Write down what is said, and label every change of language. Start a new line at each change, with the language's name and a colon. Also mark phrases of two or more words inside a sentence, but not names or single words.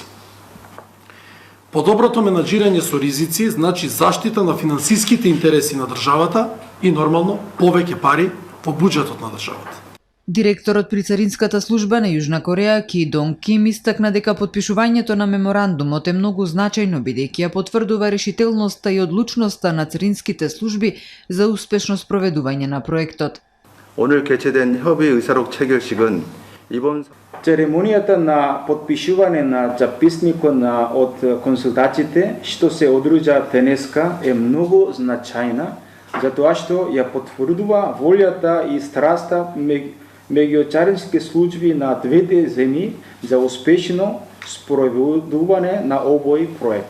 Macedonian: Подоброто менаџирање со ризици значи заштита на финансиските интереси на државата и нормално повеќе пари во буџетот на државата. Директорот при Царинската служба на Јужна Кореја Ки Донг Ким истакна дека подпишувањето на меморандумот е многу значајно бидејќи ја потврдува решителноста и одлучноста на царинските служби за успешно спроведување на проектот.
Korean: 오늘 개최된 협의 의사록 체결식은 이번
Macedonian: Церемонијата на подпишување на записникот од консултациите што се одружа денеска е многу значајна затоа што ја потврдува волјата и страста меѓу царински служби на двете земји за успешно спроведување на овој проект.